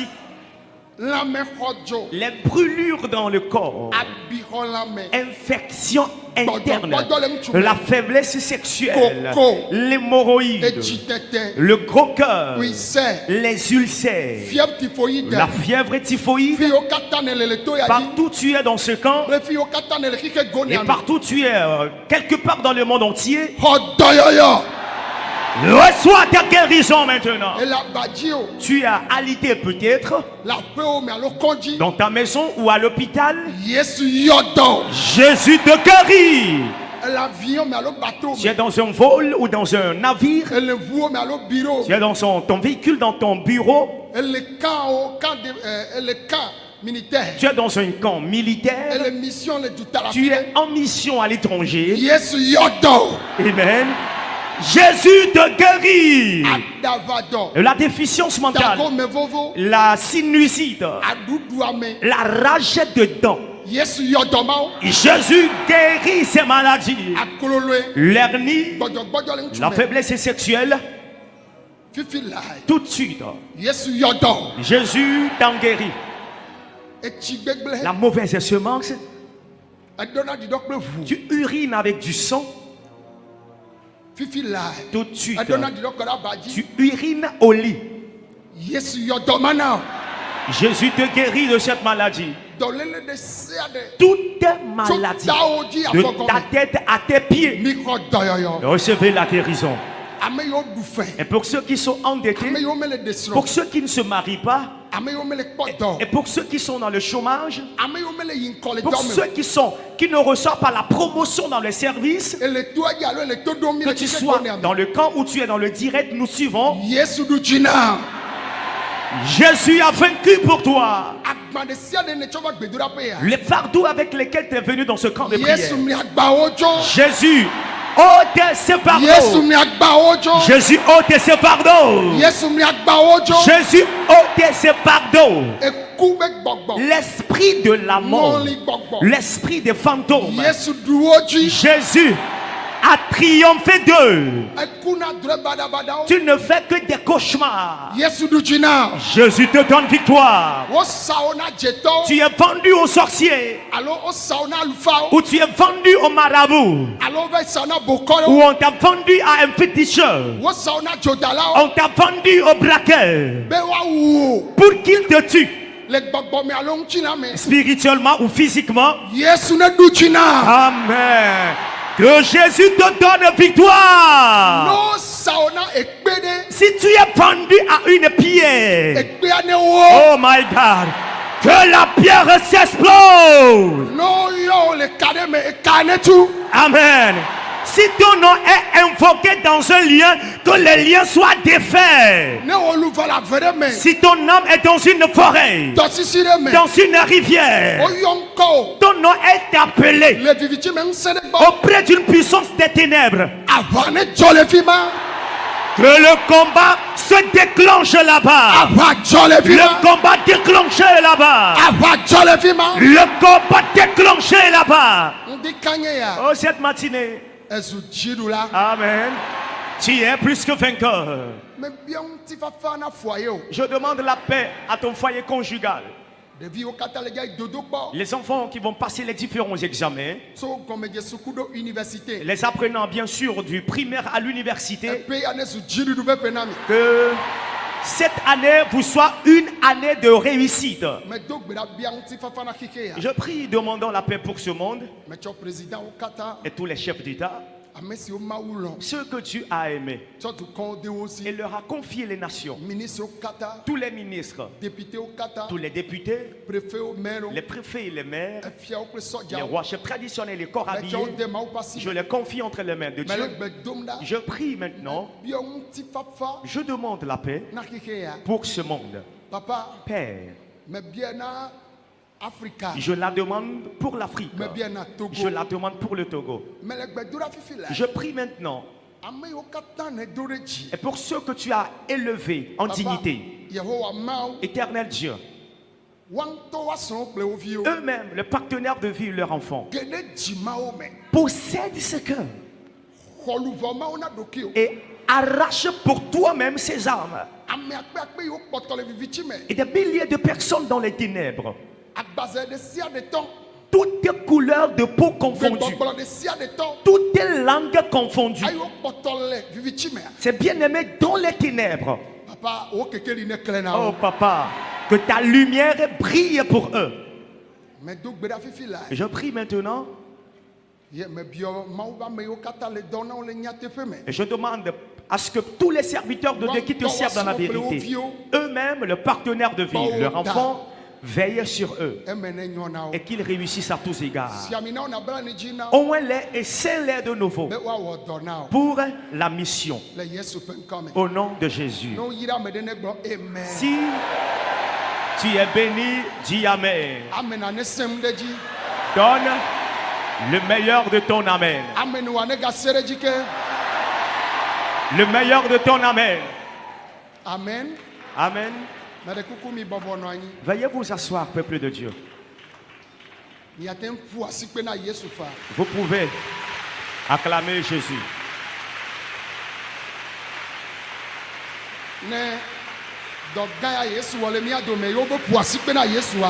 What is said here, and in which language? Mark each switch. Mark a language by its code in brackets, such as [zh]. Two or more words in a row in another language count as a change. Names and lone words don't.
[ee] lame xodzo, [fr] Les brûlures dans le corps. [ee] abixɔ lame, [fr] Infection interne. [ee] Gbɔdɔ- [fr] La faiblesse sexuelle. [ee] Coco. [fr] L'hémorroïde. [ee] etsitete, [fr] Le gros cœur. [ee] wisɛ, [fr] Les ulcères. fièvre typhoïde, La fièvre typhoïde. [ee] fiwo katã ne le le to ya dzi, [fr] Partout tu es dans ce camp. [ee] kple fiwo katã ne le xixɛ go [fr] Et [ee] nea me, [fr] partout tu es, quelque part dans le monde entier. [ee] xɔ dɔyɔyɔ, [fr] Reçois ta guérison maintenant. [ee] ele abadzi o, [fr] Tu as alité peut-être [ee] le aƒewo me alo kɔdzi, [fr] dans ta maison ou à l'hôpital. [ee] Yesu yɔdɔ, [fr] Jésus te guérit. [ee] ele avion me alo bateau [fr] Tu [ee] me, [fr] es dans un vol ou dans un navire. [ee] ele ʋuwo me alo bureau, [fr] Tu es dans ton véhicule, dans ton bureau. [ee] ele camwo, ele [fr] camp militaire, Tu es dans un camp militaire. [ee] ele mission le duta la [fr] Tu [ee] fi, [fr] es en mission à l'étranger. [ee] Yesu yɔdɔ, [fr] Amen. Jésus te guérit. [ee] adavadɔ, [fr] La déficience mentale, [ee] dago me vovo, [fr] la sinusite, [ee] aɖuɖua me, [fr] la rage de dents. [ee] Yesu yɔdɔ mawo, [fr] Jésus guérit ces maladies. [ee] akololoe, [fr] L'hernie, [ee] gbɔdzɔgbɔdzɔ le ŋutsu [fr] la [ee] me, [fr] faiblesse sexuelle, [ee] fifi lae, [fr] tout de suite. [ee] Yesu yɔdɔ, [fr] Jésus t'en guérit. [ee] etsi gbegblẽ, [fr] La mauvaise semence, [ee] edɔna ɖiɖɔ kple ʋu, [fr] tu urines avec du sang, [ee] fifi lae, [fr] tout de suite. [ee] edɔna ɖiɖɔ kɔ ɖe aba dzi, [fr] Tu urines au lit. [ee] Yesu yɔdɔ mana o, [fr] Jésus te guérit de cette maladie. [ee] dɔléle ɖe sia ɖe, [fr] Toute [ee] tso [fr] maladie, [ee] tawo dzi [fr] de ta [ee] afɔgɔme, [fr] tête à tes pieds, [ee] mi xɔ dɔyɔyɔ, [fr] recevez la guérison. [ee] ame yiwo ɖu fɛ, [fr] Et pour ceux qui sont endettés, [ee] ame yiwo mele ɖe srɔ̃, [fr] pour ceux qui ne se marient pas, [ee] ame yiwo mele kpɔ dɔ, [fr] et pour ceux qui sont dans le chômage, [ee] ame yiwo mele yi ŋkɔ le [fr] pour [ee] dɔ [fr] ceux [ee] me, [fr] qui ne reçoivent pas la promotion dans les services, [ee] ele toa dzi alo ele to ɖom mi [fr] que [ee] le [fr] tu [ee] tsike [fr] sois [ee] go nea me, [fr] dans le camp ou tu es dans le direct, nous suivons. [ee] Yesu ɖu dzi na, [fr] Jésus a vaincu pour toi [ee] agba ɖe sia ɖe ne tsɔ va gbedoɖaƒe ya, [fr] les fardeaux avec lesquels tu es venu dans ce camp de prière. [ee] Yesu mi agbawo dzo, [fr] Jésus ôte ces Yesu fardeaux. [ee] mi agbawo dzo, [fr] Jésus ôte ces fardeaux. [ee] Yesu mi agbawo dzo, [fr] Jésus ôte ces fardeaux. [ee] eku be gbɔgbɔ, [fr] L'esprit de la mort, [ee] ŋɔli gbɔgbɔ, [fr] l'esprit des fantômes. [ee] Yesu ɖu wo dzi, [fr] Jésus a triomphé d'eux. [ee] eku na drɔe baɖabaɖawo, [fr] Tu ne fais que des cauchemars. [ee] Yesu ɖu dzi na, [fr] Jésus te donne victoire. [ee] wosa wo na dzetɔwo, [fr] Tu es vendu aux sorciers [ee] alo wosa wo na alufawo, [fr] ou tu es vendu aux marabouts [ee] alo wova sa wo na [fr] ou [ee] bokɔɖewo, [fr] on t'a vendu à un féticheur. [ee] wosa wo na dzodalawo, [fr] On t'a vendu au braqueur [ee] be woawu wo [fr] pour qu'il te tue [ee] le gbɔgbɔ me alo ŋutsina me, [fr] spirituellement ou physiquement. [ee] Yesu ne ɖu dzi na, [fr] Amen. Que Jésus te donne victoire. [ee] no sa wo na ekpe ɖe, [fr] Si tu es vendu à une pierre, [ee] ekpea ne wo, [en] oh my God, [fr] que la pierre s'explose. [ee] no yɔ wo le ka ɖe me, eka ne tu, [fr] Amen. Si ton nom est invoqué dans un lien, que le lien soit défait. [ee] ne wo lu va la ve ɖe me, [fr] Si ton âme est dans une forêt, [ee] tɔsisi ɖe me, [fr] dans une rivière, [ee] woyɔ ŋkɔ wo, [fr] ton nom est appelé [ee] le vivitsi me ŋusẽ ɖe gbɔ, [fr] auprès d'une puissance des ténèbres. [ee] aʋa ne dzɔ le fi ma, [fr] Que le combat se déclenche là-bas. [ee] aʋa dzɔ le fi [fr] Le [ee] ma, [fr] combat déclenché là-bas. [ee] aʋa dzɔ le fi ma, [fr] Le combat déclenché là-bas. [ee] ŋdi kanye ya, [fr] Oh, cette matinée. [ee] ezu dziɖula, [fr] Amen. Tu es plus que vainqueur. [ee] mebia ŋutifafa na foyer o, [fr] Je demande la paix à ton foyer conjugal. [ee] ɖeviwo katã le dza yi dodo kpɔ, [fr] Les enfants qui vont passer les différents examens. [ee] tso gɔmedze suku ɖo université, [fr] Les apprenants, bien sûr, du primaire à l'université. [ee] epe ya ne zu dziɖuɖu ƒe ƒe na mi, [fr] Que cette année vous soit une année de réussite. [ee] medo gbe ɖa bia ŋutifafa na xixe ya, [fr] Je prie, demandant la paix pour ce monde [ee] metsɔ président wo katã, [fr] et tous les chefs d'État. [ee] ame siwo Mawu lɔ [fr] ceux que Dieu a aimés. [ee] tsɔ dukɔwo de wo si [fr] Il leur a confié les nations, [ee] ministrewo katã [fr] tous les ministres, [ee] députéwo katã [fr] tous les députés, [ee] préfetwo maires [fr] les préfets et les maires, [ee] efiawo kple [fr] les [ee] sɔdzawo [fr] rois, chefs traditionnels, les corps habillés. [ee] metsɔ wo de Mawu ƒe asi [fr] Je les confie entre les mains de [ee] me le [fr] Dieu. [ee] gbe dom ɖa [fr] Je prie maintenant, [ee] biɔ ŋutifafa [fr] je demande la paix [ee] na xixe ya [fr] pour ce monde. [ee] papa [fr] Père, [ee] mebia na Afrika [fr] je la demande pour l'Afrique. [ee] mebia na Togo [fr] Je la demande pour le Togo. [ee] me le gbe do ɖa fifi la [fr] Je prie maintenant, [ee] ame yiwo katã ne do ɖe dzi [fr] et pour ceux que tu as élevés en [ee] Papa, [fr] dignité, [ee] Yehowa Mawu [fr] éternel Dieu, [ee] woaŋutɔ woasrɔ̃wo kple wo viwo [fr] eux-mêmes, le partenaire de vie, leur enfant, [ee] ge ɖe dzimawo me [fr] possède ce cœur [ee] xɔ luʋɔ mawo na ɖokuiwo [fr] et arrache pour toi-même ces âmes. [ee] ame akpeakpe yiwo kpɔtɔ le vivitsi me [fr] Et des milliers de personnes dans les ténèbres, [ee] agbaze ɖe sia ɖe tɔ [fr] toutes les couleurs de peau confondues, [ee] gbɔgblɔ ɖe sia ɖe tɔ [fr] toutes les langues confondues. [ee] ayiwo kpɔtɔ le vivitsi mea [fr] C'est bien aimé dans les ténèbres. [ee] papa wo kekeli ne klẽ na [fr] Oh [ee] wo [fr] papa, que ta lumière brille pour eux. [ee] medo gbe ɖa fifi la [fr] Je prie maintenant [ee] ye mebiɔ Mawu ƒe ame yiwo katã le dɔ na wo le nyateƒe me [fr] et je demande à ce que tous les serviteurs de Dieu qui te servent dans la vérité, eux-mêmes, le partenaire de vie, leur enfant, veillent sur eux [ee] eme ne nyɔ na wo [fr] et qu'ils réussissent à tous égards. [ee] siami na wo nabla ne dzi na wo [fr] Onwe-les et scelle-les de nouveau [ee] be woawɔ dɔ na wo [fr] pour la mission. [ee] le Yesu ƒe ŋkɔ me [fr] Au nom de Jésus. [ee] ne woyra ame ɖe ne gblɔ amen [fr] Si tu es béni, dis Amen. [ee] ame na ne sem ɖe dzi [fr] Donne le meilleur de ton Amen. [ee] ame ne wa ne gase ɖe dzi ke [fr] Le meilleur de ton Amen. amen Amen. [ee] meɖe kuku mi bɔbɔ nɔ anyi [fr] Veuillez vous asseoir, peuple de Dieu. [ee] miate ŋu ƒu asikpe na Yesu fa [fr] Vous pouvez acclamer Jésus. [ee] ne dɔ gã ya Yesu wɔ le mía dome yewo be ƒu asikpe na Yesua